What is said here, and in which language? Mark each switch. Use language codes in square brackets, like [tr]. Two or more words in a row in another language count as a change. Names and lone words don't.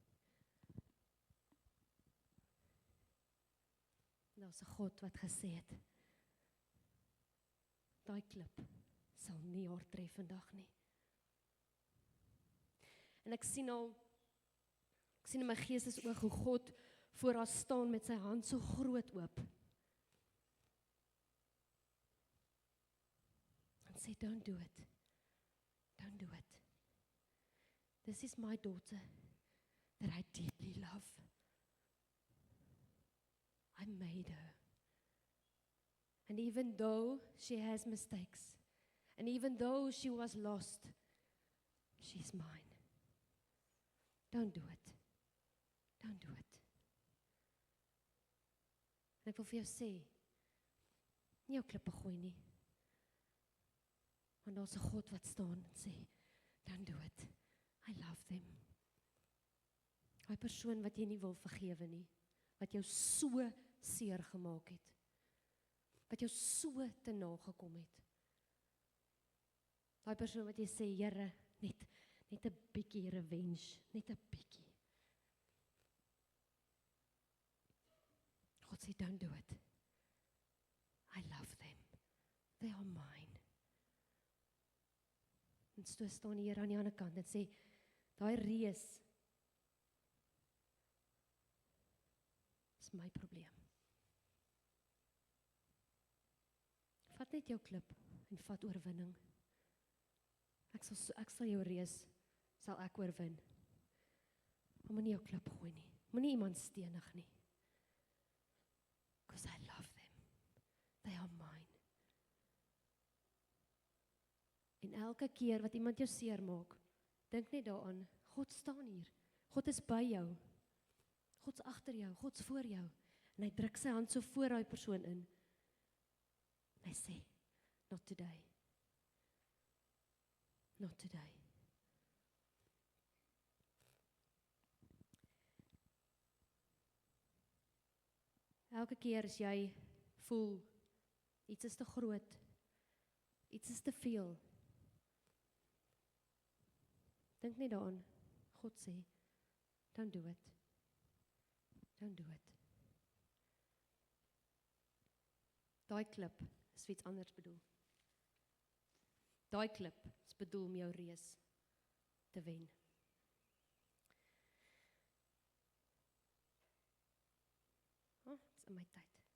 [af] Daar's 'n God wat gesê het, daai klip sal nie haar tref vandag nie. En ek sien in my geestesoog hoe God voor haar staan met sy hand so groot oop. En sê, [en] don't do it. Don't do it. This is my daughter that I deeply love. I made her. And even though she has mistakes, and even though she was lost, she's mine. Don't do it. Don't do it. [af] En ek wil vir jou sê, nie jou klippe gooi nie. Want daar's 'n God wat staan en sê, [en] don't do it. I love them. [af] Daai persoon wat jy nie wil vergewe nie, wat jou so seer gemaak het, wat jou so te nagekom het. Daai persoon wat jy sê, Here, net 'n bietjie revenge, net 'n bietjie. God sê, [en] don't do it. I love them. They are mine. [af] En so staan die Here aan die ander kant en sê, daai reus is my probleem. Vat net jou klip en vat oorwinning. Ek sal jou reus, sal ek oorwin. Maar moenie jou klip gooi nie. Moenie iemand stenig nie. [en] Because I love them. They are mine. [af] En elke keer wat iemand jou seer maak, dink net daaraan, God staan hier. God is by jou. God's agter jou, God's voor jou. En hy druk sy hand so voor daai persoon in. En hy sê, [en] not today. Not today. [af] Elke keer as jy voel, iets is te groot, iets is te veel, dink net daaraan, God sê, [en] don't do it. Don't do it. [af] Daai klip is vir iets anders bedoel. Daai klip is bedoel om jou reus te wen. Oh, dit is in my tyd.